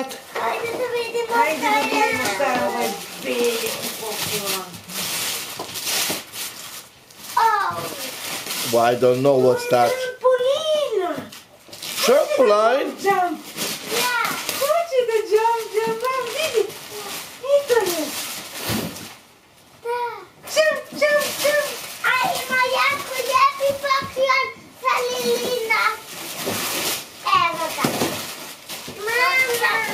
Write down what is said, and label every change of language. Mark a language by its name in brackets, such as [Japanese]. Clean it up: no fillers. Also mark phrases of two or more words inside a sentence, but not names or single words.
[Croatian] Ajde da vidimo Ajde da vidimo šta je ovaj veliki poklon. [English] Oh. Well, I don't know what's that. [Croatian] Trampolina! [English] Trampoline? Jump! [Croatian] Ja. Hoće da jump, mam, vidi! I to je! Da. [English] Jump! [Croatian] A ima jako lijepi poklon za Lilina. Evo ga. Mama.